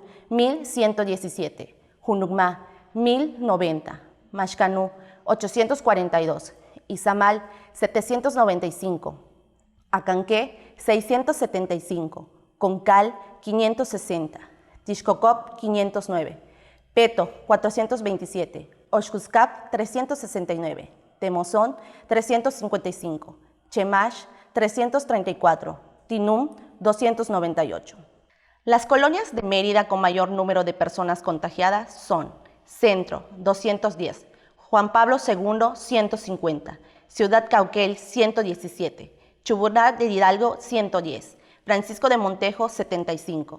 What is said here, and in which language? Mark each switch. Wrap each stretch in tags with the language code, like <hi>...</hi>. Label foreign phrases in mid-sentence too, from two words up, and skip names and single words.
<es>1,117, Junucmá, 1,090, Maxcanú, 842, Izamal, 795, Acanqué, 675, Concal, 560, Tixcocop, 509, Peto, 427, Oxcuscap, 369, Temozón, 355, Chemash, 334, Tinum, 298. Las colonias de Mérida con mayor número de personas contagiadas son Centro, 210, Juan Pablo II, 150, Ciudad Cauquel, 117, Chuburná de Hidalgo 110, Francisco de Montejo 75,</es>